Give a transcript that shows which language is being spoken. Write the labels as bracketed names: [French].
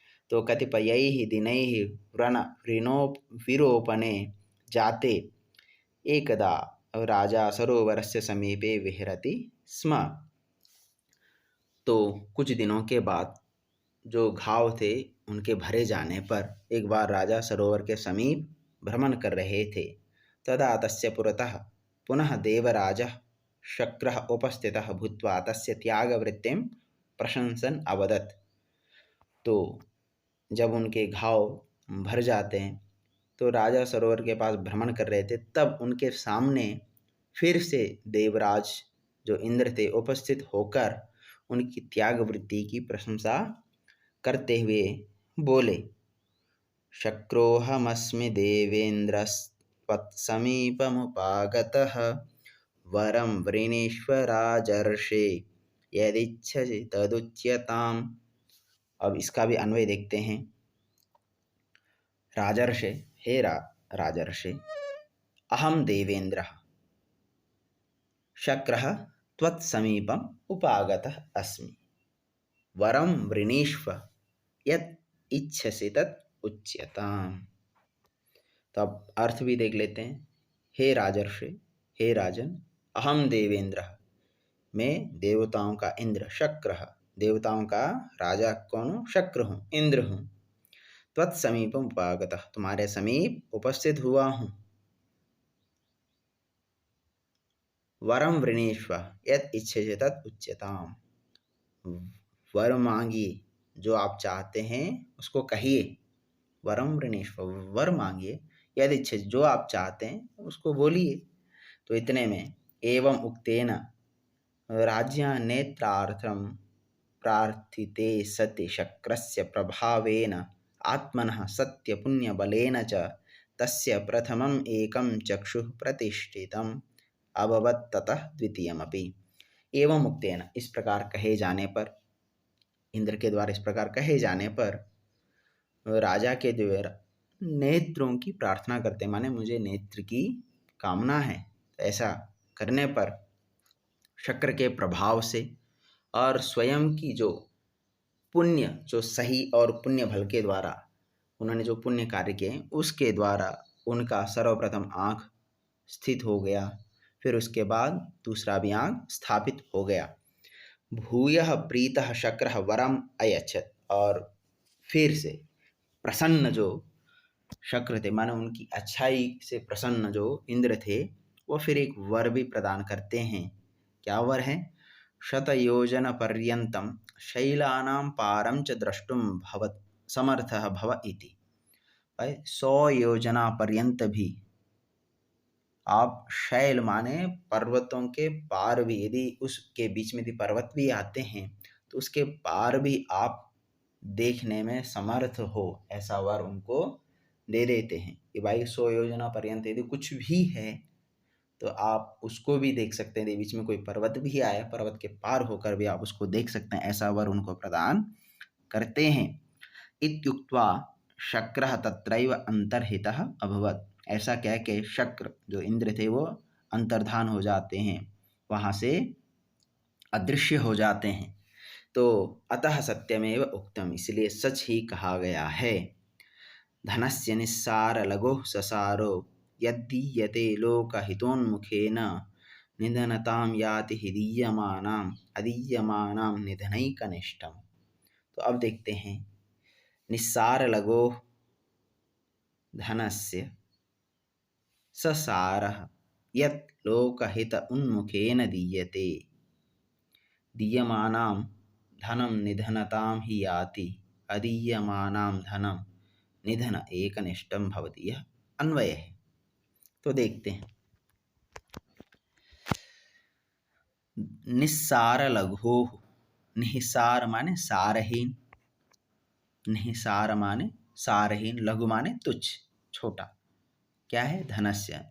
[Sanskrit] तो कतिपयैः दिनैः विरोपणे जाते एकदा राजा सरोवरस्य समीपे विहरति स्म। [Hindi] तो कुछ दिनों के बाद जो घाव थे उनके भरे जाने पर एक बार राजा सरोवर के समीप भ्रमण कर रहे थे। [Sanskrit] तदा तस्य पुरतः पुनः देवराजः शक्रः उपस्थितः भूत्वा तस्य त्यागवृत्तिं प्रशंसन अवदत्। [Hindi] तो जब उनके घाव भर जाते हैं तो राजा सरोवर के पास भ्रमण कर रहे थे, तब उनके सामने फिर से देवराज जो इंद्र थे उपस्थित होकर उनकी त्याग वृत्ति की प्रशंसा करते हुए बोले, [Sanskrit] शक्रोऽहमस्मि देवेन्द्रस्त्वत्समीपमुपागतः वरं वृणीष्व राजर्षे यदिच्छसि तदुच्यताम्। [Hindi] अब इसका भी अन्वय देखते हैं। [Sanskrit] राजर्षे, हे राजर्षे, अहम देवेन्द्रः शक्रः त्वत्समीपम् उपागतः अस्मि, वरं वृणीष्व यत् इच्छसि तत् उच्यताम्। [Hindi] तो अब अर्थ भी देख लेते हैं। हे राजर्षि, हे राजन, अहम देवेंद्र, मैं देवताओं का इंद्र, शक्र, देवताओं का राजा कौन हूँ, शक्र हूँ, इंद्र हूँ। [Sanskrit] त्वत्समीपम उपागतः, [Hindi] तुम्हारे समीप उपस्थित हुआ हूँ। [Sanskrit] वरम वृणीष्व यत् इच्छसे तत् उच्यताम्, [Hindi] वर मांगिए, जो आप चाहते हैं उसको कहिए। [Sanskrit] वरम वृणीष्व, [Hindi] वर मांगिए, [Sanskrit] यदि इच्छे, [Hindi] जो आप चाहते हैं उसको बोलिए। [Sanskrit] तो इतने में एवं उक्तेन राज्ञा नेत्रार्थम प्रार्थिते सति शक्रस्य प्रभावेन आत्मनः सत्य पुण्य बलेन च तस्य प्रथमम् एकं चक्षुः प्रतिष्ठितम् अभवत् ततः द्वितीयमपि। एवं उक्तेन, [Hindi] इस प्रकार कहे जाने पर, इंद्र के द्वारा इस प्रकार कहे जाने पर राजा के द्वारा नेत्रों की प्रार्थना करते हैं, माने मुझे नेत्र की कामना है। ऐसा करने पर शक्र के प्रभाव से और स्वयं की जो पुण्य, जो सही और पुण्य फल के द्वारा उन्होंने जो पुण्य कार्य किए उसके द्वारा उनका सर्वप्रथम आँख स्थित हो गया, फिर उसके बाद दूसरा भी आँख स्थापित हो गया। [Sanskrit] भूयः प्रीतः शक्रः वरम अयच्छत्, [Hindi] और फिर से प्रसन्न जो शक्र थे, माने उनकी अच्छाई से प्रसन्न जो इंद्र थे, वो फिर एक वर भी प्रदान करते हैं। क्या वर है? [Sanskrit] शतयोजन पर्यंतम शैलानां पारं च द्रष्टुम भवत् समर्थः भव इति। [Hindi] 100 योजना पर्यंत भी आप शैल माने पर्वतों के पार भी, यदि उसके बीच में यदि पर्वत भी आते हैं तो उसके पार भी आप देखने में समर्थ हो, ऐसा वर उनको दे देते हैं कि भाई 100 योजना पर्यंत यदि कुछ भी है तो आप उसको भी देख सकते हैं। यदि बीच में कोई पर्वत भी आए, पर्वत के पार होकर भी आप उसको देख सकते हैं, ऐसा वर उनको प्रदान करते हैं। [Sanskrit] इत्युक्त्वा शक्रः तत्रैव अंतर्हितः अभवत्। [Hindi] ऐसा कह के शक्र जो इंद्र थे वो अंतर्धान हो जाते हैं, वहाँ से अदृश्य हो जाते हैं। तो [Sanskrit] अतः सत्यमेव उक्तम, [Hindi] इसलिए सच ही कहा गया है। [Sanskrit] धनस्य निस्सार लघुः ससारो यद्दीयते लोकहितोन्मुखेन निधनतां याति हि दीयमानाम् अदीयमानां निधनैकनिष्ठम्। [Hindi] तो अब देखते हैं, [Sanskrit] निस्सार लघोः धनस्य ससारः यत् लोकहित उन्मुखेन दीयते, दीयमानां धनं निधनतां हि याति अदीयमानां धनं निधन एकनिष्ठं भवति। [Hindi] यह अन्वय है। तो देखते हैं, [Sanskrit] निस्सार लघोः, [Hindi] निहिसार माने सारहीन, निहिसार माने सारहीन, लघु माने तुच्छ, छोटा। क्या है? धनस्य।